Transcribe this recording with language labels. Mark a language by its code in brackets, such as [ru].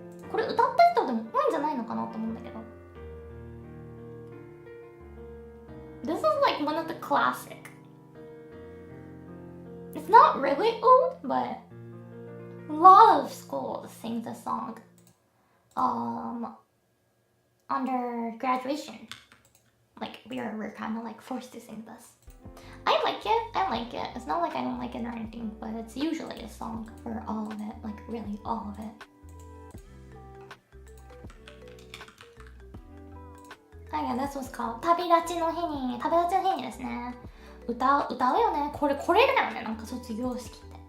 [ja] これ歌った人でも多いんじゃないのかなと思うんだけど。 [en] This is like one of the classic. It's not really old, but a lot of schools sing this song under graduation. Like we're kind of like forced to sing this. I like it. It's not like I don't like it or anything, but it's usually a song for all of it, like really all of it. Yeah, this was called 旅立ちの日にですね。 [ja] 歌うよね。これだよね。なんか卒業式って。